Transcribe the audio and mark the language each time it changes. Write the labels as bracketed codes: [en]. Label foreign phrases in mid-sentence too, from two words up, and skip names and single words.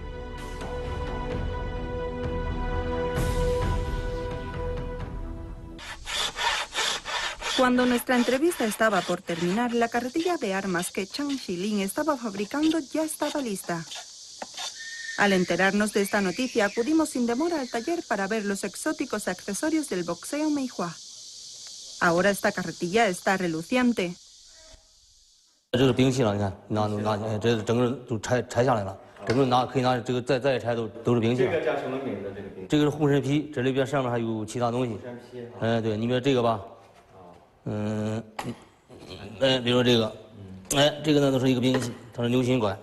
[es] Cuando nuestra entrevista estaba por terminar, la carretilla de armas que Chang Xilin estaba fabricando ya estaba lista. Al enterarnos de esta noticia, acudimos sin demora al taller para ver los exóticos accesorios del boxeo Meihua. Ahora esta carretilla está reluciente. [zh] 这是兵器了，你看，拿，这整个都拆下来了，整个可以拿这个再拆都是兵器。这个叫什么名字？这个兵器？这个是护身披，这里边上面还有其他东西。护身披。对，你比如这个吧，比如说这个，这个呢都是一个兵器，它是牛心管。